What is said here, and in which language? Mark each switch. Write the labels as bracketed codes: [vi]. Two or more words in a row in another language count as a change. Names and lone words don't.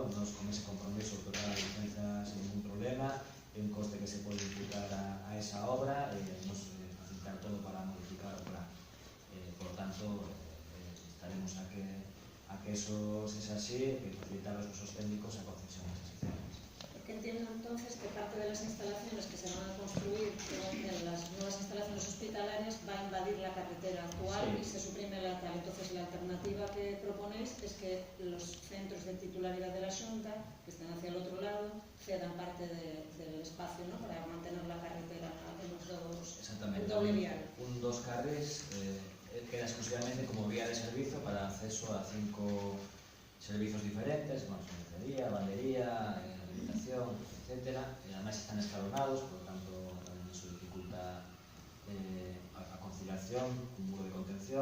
[gl] Nos, con ese compromiso, otorgar a licencia [es] sin ningún problema, [gl] é un coste que se pode imputar a esa obra, e nos facilitar todo para modificar o plan. Por tanto, estaremos a que eso sexa así, que facilitar aos nosos técnicos a concesión desas licencias. [es] Porque entiendo entonces que parte de las instalaciones que se van a construir en las nuevas instalaciones hospitalarias va a invadir la carretera actual, sí, y se suprime la tal. Entonces la alternativa que proponéis es que los centros de titularidad de la Xunta, que están hacia el otro lado, cedan parte del espacio, ¿no?, para mantener la carretera en los dos, exactamente, el doble vial. [gl] Un dos carrils queda exclusivamente como vía de servicio para acceso a 5 servicios diferentes, como sanitaría, bandería, habilitación, etc. E además están escalonados, [es] por lo tanto [gl] tamén eso dificulta a conciliación, un muro de contención.